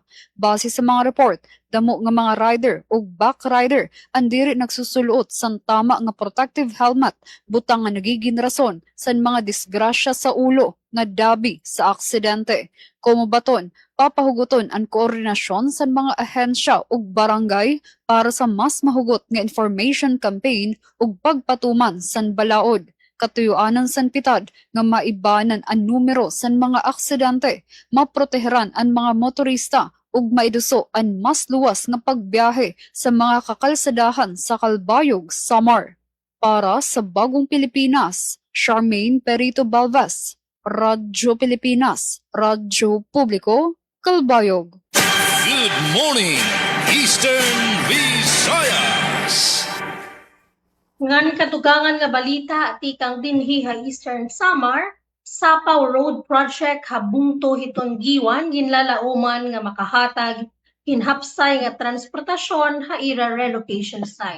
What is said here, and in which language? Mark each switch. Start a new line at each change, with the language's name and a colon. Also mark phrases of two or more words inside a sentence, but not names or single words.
Waray: Base sa mga report, damo nga mga rider ug back rider ang diri nagsusuluot san tama nga protective helmet, butang nga nagiging rason san mga disgrasya sa ulo nga dabi sa aksidente. Kumubaton, papahugoton ang koordinasyon sa mga ahensya ug barangay para sa mas mahugot nga information campaign ug pagpatuman san balaod. Katuyuanan san pitad nga maibanan ang numero san mga aksidente, maproteheran ang mga motorista ug maiduso ang mas luwas nga pagbiyahe sa mga kakalsadahan sa Kalbayog, Samar. Para sa Bagong Pilipinas, Charmaine Perito Balvas, Radyo Pilipinas, Radyo Publiko, Kalbayog.
English: Good morning, Eastern Visayas.
Waray: Ngan katugangan nga balita tikang dinhi ha Eastern Samar, Sapaw Road Project habungto hiton giwan ginlalauman nga makahatag hinhapsay nga transportasyon ha ira relocation site.